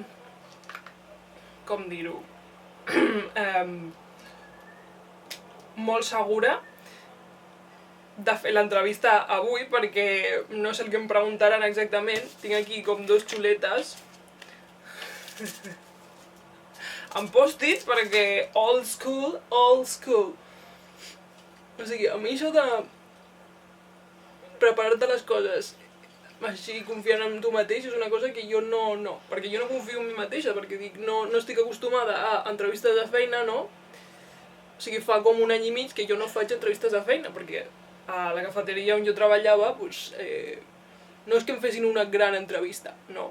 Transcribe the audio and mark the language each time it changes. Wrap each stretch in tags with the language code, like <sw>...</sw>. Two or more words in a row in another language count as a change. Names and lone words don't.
<ca>com dir-ho? Molt segura de fer l'entrevista avui perquè no sé el que em preguntaran exactament. Tinc aquí com dos xuletes amb post-it perquè</ca> <en>old school.</en> <ca>O sigui, a mi això de preparar-te les coses així confiant en tu mateix és una cosa que jo no, perquè jo no confio en mi mateixa, perquè dic, no estic acostumada a entrevistes de feina, no? O sigui, fa com un any i mig que jo no faig entrevistes de feina, perquè a la cafeteria on jo treballava, no és que em fessin una gran entrevista, no.</ca>